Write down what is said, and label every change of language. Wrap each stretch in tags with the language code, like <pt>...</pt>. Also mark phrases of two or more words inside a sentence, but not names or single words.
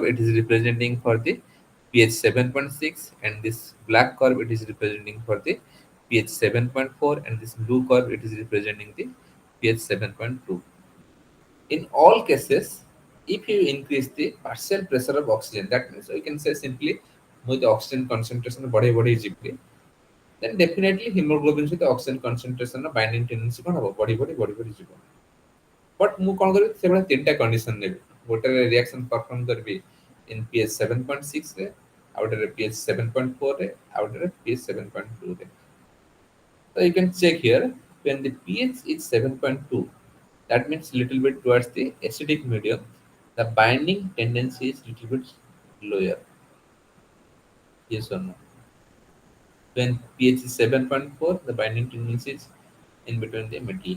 <en>It is representing for the pH 7.6, and this black curve it is representing for the pH 7.4, and this blue curve it is representing the pH 7.2. In all cases, if you increase the partial pressure of oxygen, that means we can say simply with the oxygen concentration</en> <or>ବଢି ଯିବେ,</or> <en>then definitely hemoglobin ସହିତ oxygen concentration ର binding tendency</en> <or>କ'ଣ ହେବ ବଢି ଯିବ. But ମୁଁ କ'ଣ କରିବି ସେଭଳିଆ ତିନିଟା କଣ୍ଡିସନ ନେବି. ଗୋଟେ</or> <en>reaction perform</en> <or>କରିବି</or> <en>in pH 7.6</en> <or>ରେ, ଆଉ ଗୋଟେ pH 7.4 ରେ, ଆଉ ଗୋଟେ pH 7.2 ରେ.</or> <en>So you can check here when the pH is 7.2, that means little bit towards the acidic medium, the binding tendency is little bit lower. Yes or no? When pH is 7.4, the binding tendency is in between the middle.</en>